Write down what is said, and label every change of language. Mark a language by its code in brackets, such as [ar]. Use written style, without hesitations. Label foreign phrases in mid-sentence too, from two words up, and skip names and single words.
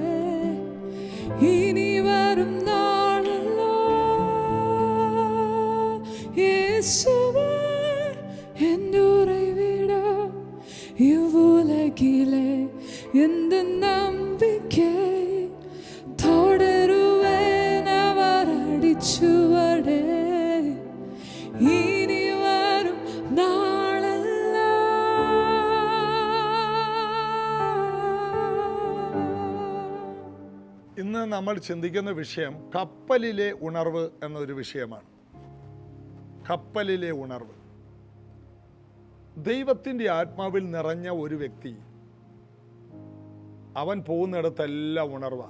[ta] இனி வரும் நாளெல்லாம் இயேசுவே என் உறைவிடம் இவ்வுலகிலே எந்த நம்பிக்கை தொடருவேன் அவர் அடிச்சுவடே. இனி வரும் நாளெல்லாம். [ml] ഇന്ന് നമ്മൾ ചിന്തിക്കുന്ന വിഷയം കപ്പലിലെ ഉണർവ് എന്നൊരു വിഷയമാണ്. കപ്പലിലെ ഉണർവ്. ദൈവത്തിൻ്റെ ആത്മാവിൽ നിറഞ്ഞ ഒരു വ്യക്തി, അവൻ പോകുന്നിടത്തെല്ലാം ഉണർവാണ്.